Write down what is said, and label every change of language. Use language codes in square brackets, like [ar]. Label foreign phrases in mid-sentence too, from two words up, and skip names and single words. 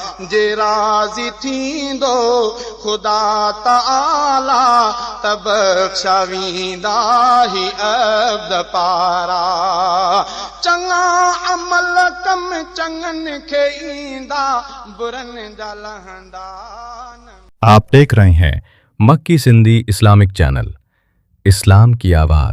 [sd] جي راضي ٿيندو خدا تعاليٰ، ته بخشا ويندا هي عبد پارا. چڱا عمل ڪم چڱن کي ايندا، برن جا لهندا نه. [ur] آپ دیکھ رہے ہیں مکی سندھی اسلامک چینل، اسلام کی آواز۔